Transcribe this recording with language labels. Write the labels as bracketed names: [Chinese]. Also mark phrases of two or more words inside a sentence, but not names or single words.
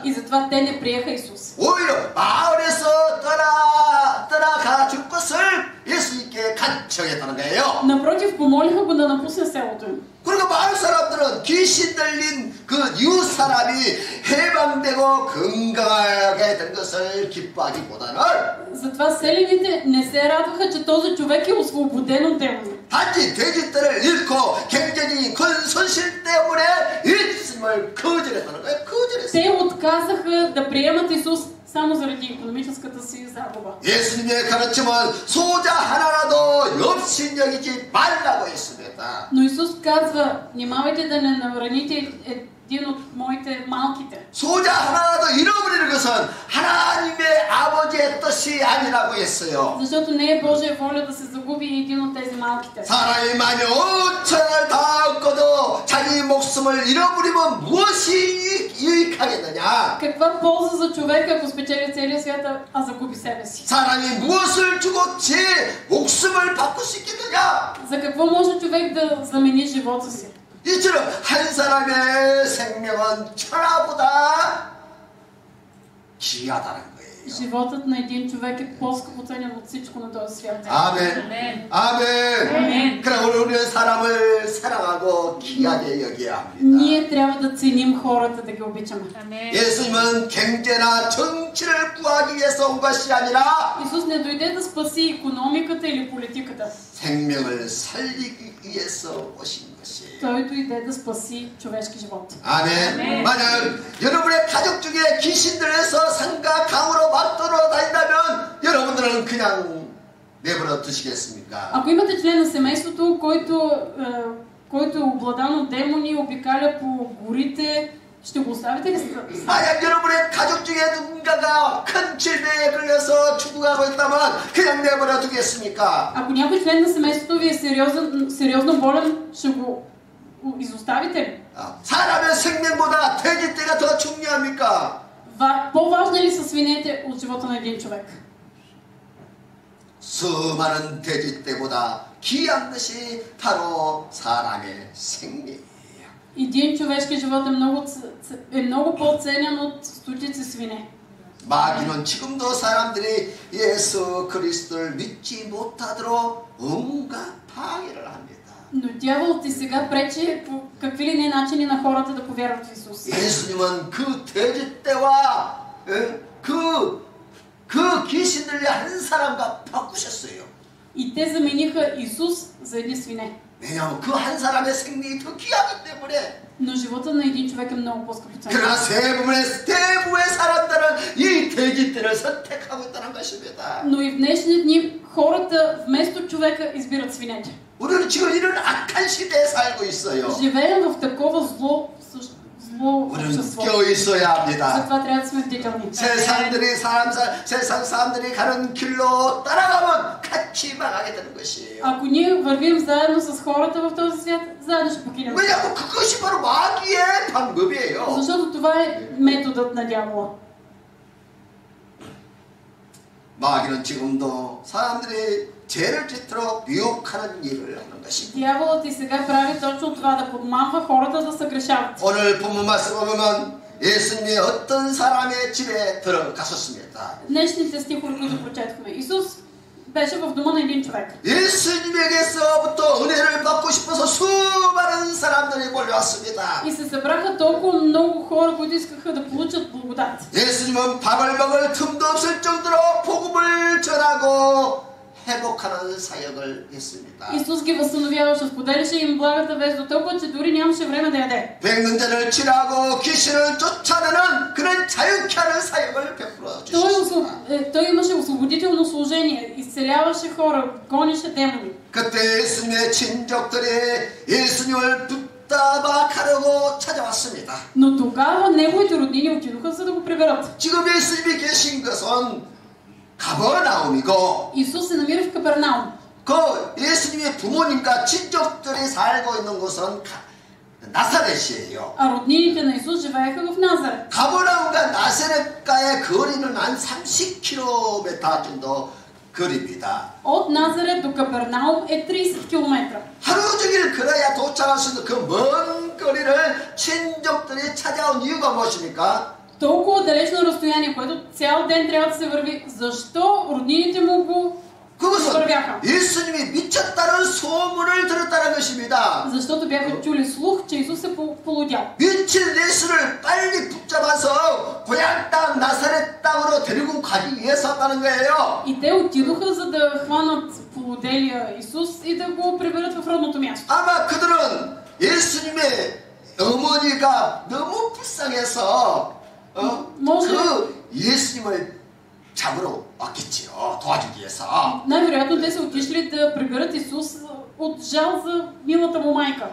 [Bulgarian] И затова те не приеха Исус. [Korean] 오히려 마을에서 떠나가 줄 것을 예수님께 간청했다는 거예요. [Bulgarian] Напротив, помолиха го да напусне селото им. [Korean] 그러니까 마을 사람들은 귀신 들린 그 이웃 사람이 해방되고 건강하게 된 것을 기뻐하기보다는 [Bulgarian] Затова селените не се радваха, че този човек е освободен от демони. [Korean] 단지 돼지떼를 잃고 경제적인 큰 손실 때문에 예수님을 거절했다는 거예요. 거절했어요. [Bulgarian] Те отказаха да приемат Исус само заради икономическата си загуба. [Korean] 예수님의 가르침은 소자 하나라도 없인 여기지 말라고 했습니다. [Bulgarian] Но Исус казва, внимавайте да не навраните един от моите малките. [Korean] 소자 하나라도 잃어버리는 것은 하나님의 아버지의 뜻이 아니라고 했어요. [Bulgarian] Защото не е Божия воля да се загуби един от тези малките. [Korean] 사람이 만약 5천을 다 얻고도 자기 목숨을 잃어버리면 무엇이 유익하겠느냐? [Bulgarian] Каква полза за човека, ако спечели целия свят, а загуби себе си? [Korean] 사람이 무엇을 주고 제 목숨을 바꿀 수 있겠느냐? [Bulgarian] За какво може човек да замени живота си? [Korean] 이처럼 한 사람의 생명은 천하보다 귀하다는 거예요. [Bulgarian] Животът на един човек е по-скъпо ценен от всичко на този свят. [Korean] 아멘. 아멘. 그럼 우리는 사람을 사랑하고 귀하게 여겨야 합니다. [Bulgarian] Ние трябва да ценим хората, да ги обичаме. [Korean] 예수님은 경제나 정치를 구하기 위해서 온 것이 아니라 [Bulgarian] Исус не дойде да спаси икономиката или политиката. [Korean] 생명을 살리기 위해서 오신 것이에요. [Bulgarian] Той дойде да спаси човешки живот. [Korean] 아멘. 만약 여러분의 가족 중에 귀신들에서 산과 강으로 막 돌아다닌다면 여러분들은 그냥 내버려 두시겠습니까? [Bulgarian] Ако имате член на семейството, който е обладан от демони, обикаля по горите, ще го оставите ли? [Korean] 만약 여러분의 가족 중에 누군가가 큰 질병에 걸려서 죽어가고 있다면 그냥 내버려 두겠습니까? [Bulgarian] Ако някой член на семейството ви е сериозно болен, ще го изоставите ли? [Korean] 사람의 생명보다 돼지떼가 더 중요합니까? [Bulgarian] По-важни ли са свинете от живота на един човек? [Korean] 수많은 돼지떼보다 귀한 것이 바로 사람의 생명이에요. [Bulgarian] Един човешки живот е много по-ценен от стотици свине. [Korean] 마귀는 지금도 사람들이 예수 그리스도를 믿지 못하도록 온갖 방해를 합니다. [Bulgarian] Но дяволът и сега пречи по какви ли не начини на хората да повярват в Исус. [Korean] 예수님은 그 돼지떼와 그 귀신들의 한 사람과 바꾸셨어요. [Bulgarian] И те замениха Исус за едни свине. [Korean] 왜냐하면 그 한 사람의 생명이 더 귀하기 때문에. [Bulgarian] Но живота на един човек е много по-скъпоценен. [Korean] 그러나 대부분의 사람들은 이 돼지떼를 선택하고 있다는 것입니다. [Bulgarian] Но и в днешни дни хората вместо човека избират свинете. [Korean] 우리는 지금 이런 악한 시대에 살고 있어요. [Bulgarian] Живеем в такова зло [Korean] 우리는 [Bulgarian] общество. [Korean] 껴 있어야 합니다. [Bulgarian] Затова трябва да сме бдителни. [Korean] 세상 사람들이 가는 길로 따라가면 같이 망하게 되는 것이에요. [Bulgarian] Ако ние вървим заедно с хората в този свят, заедно ще покинем. [Korean] 왜냐하면 그것이 바로 마귀의 방법이에요. [Bulgarian] Защото това е методът на дявола. [Korean] 마귀는 지금도 사람들이 죄를 짓도록 유혹하는 일을 하는 것입니다. [Bulgarian] Дяволът и сега прави точно това, да подмамва хората да съгрешават. [Korean] 오늘 본문 말씀 보면 예수님이 어떤 사람의 집에 들어가셨습니다. [Bulgarian] Днешните стихове, които прочетохме. Исус беше в дома на един човек. [Korean] 예수님에게서부터 은혜를 받고 싶어서 수많은 사람들이 몰려왔습니다. [Bulgarian] И се събраха толкова много хора, които искаха да получат благодат. [Korean] 예수님은 밥을 먹을 틈도 없을 정도로 복음을 전하고 회복하는 사역을 했습니다. [Bulgarian] Исус ги възстановяваше, споделяше им благата вест до толкова, че дори нямаше време да яде. [Korean] 백문자를 치료하고 귀신을 쫓아내는 그런 자유케 하는 사역을 베풀어 주셨습니다. [Bulgarian] Той имаше освободително служение, изцеляваше хора, гонеше демони. [Korean] 그때 예수님의 친족들이 예수님을 붙잡아 가려고 찾아왔습니다. [Bulgarian] Но тогава неговите роднини отидоха за да го приберат. [Korean] 지금 예수님이 계신 것은 가버나움이고 [Bulgarian] Исус се намира в Капернаум. [Korean] 그 예수님의 부모님과 친족들이 살고 있는 곳은 나사렛이에요. [Bulgarian] А роднините на Исус живееха в Назарет. [Korean] 가버나움과 나사렛과의 거리는 한 30km 정도 거리입니다. [Bulgarian] От Назарет до Капернаум е 30 км. [Korean] 하루 종일 걸어야 도착할 수 있는 그 먼 거리를 친족들이 찾아온 이유가 무엇입니까? [Bulgarian] Толкова далечно разстояние, което цял ден трябва да се върви. Защо роднините му го [Korean] 그것은 [Bulgarian] вървяха. [Korean] 예수님이 미쳤다는 소문을 들었다는 것입니다. [Bulgarian] Защото бяха чули слух, че Исус е полудял. [Korean] 미친 예수를 빨리 붙잡아서 고향 땅 나사렛 땅으로 데리고 가기 위해서 왔다는 거예요. [Bulgarian] И те отидоха, за да хванат полуделия Исус и да го приберат в родното място. [Korean] 아마 그들은 예수님의 어머니가 너무 불쌍해서 그 예수님을 잡으러 왔겠지요. 도와주기 위해서. [Bulgarian] Най-вероятно те са отишли да приберат Исус от жал за милата му майка.